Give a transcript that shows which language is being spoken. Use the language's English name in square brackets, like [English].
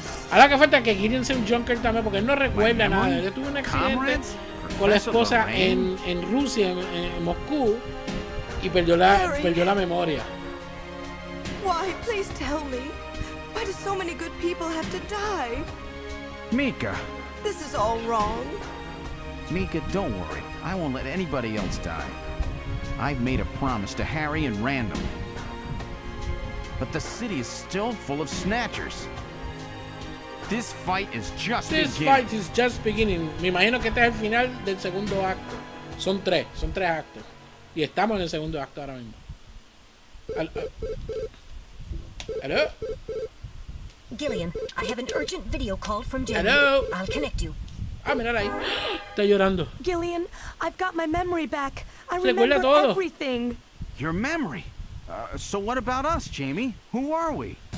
[Spanish] Ahora que falta que Gideon sea un Junker también, porque él no recuerda nada. Él tuvo un accidente con la esposa en Rusia, en Moscú, y perdió la memoria. [English] Why? Please tell me. Why do so many good people have to die? Mika. This is all wrong. Mika, don't worry. I won't let anybody else die. I've made a promise to Harry and Random. But the city is still full of snatchers. This fight is just beginning. [Spanish] Me imagino que este es el final del segundo acto. Son tres actos. Y estamos en el segundo acto ahora mismo. ¿Aló? [English] Gillian, I have an urgent video call from Jamie. Hello? I'll connect you. [Spanish] Ah, mira ahí. Está llorando. [English] Gillian, I've got my memory back. I [Spanish] Recuerda [English] remember [Spanish] todo. [English] everything. Your memory? So what about us, Jamie? Who are we?